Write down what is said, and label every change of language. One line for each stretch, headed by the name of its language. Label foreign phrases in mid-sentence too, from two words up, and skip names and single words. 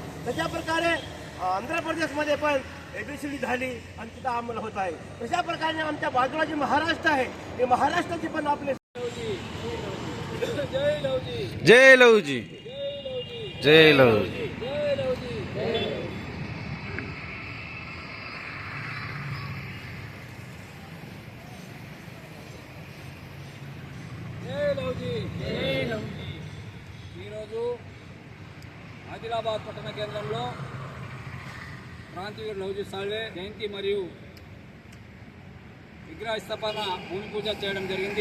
Marathi: तशा प्रकारे आंध्र प्रदेशमध्ये पण ABCD झाली आणि तिथं अंमल होत आहे. तशा प्रकारे आमच्या बाजूला जे महाराष्ट्र आहे ते महाराष्ट्राची पण आपले जय लवजी, जय लहूजी, जय लहूजी. जय लवजी,
Telugu: జై లవ్జీ, జై లవ్జీ. ఈరోజు ఆదిలాబాద్ పట్టణ కేంద్రంలో క్రాంతివీర్ లవ్జీ సాల్వే జయంతి మరియు విగ్రహ స్థాపన భూమి పూజ చేయడం జరిగింది.